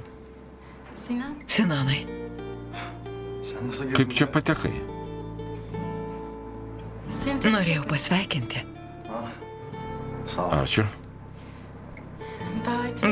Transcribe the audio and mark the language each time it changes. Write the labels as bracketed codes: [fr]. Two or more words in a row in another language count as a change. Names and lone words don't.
[tr] Sinan. [lt] Sinanai, [tr] Sen nasıl [lt] kaip čia patekai? [tr] Seni çok [lt] norėjau pasveikinti. [tr] Sağ ol. [lt] Ačiū. [tr] daha iyi.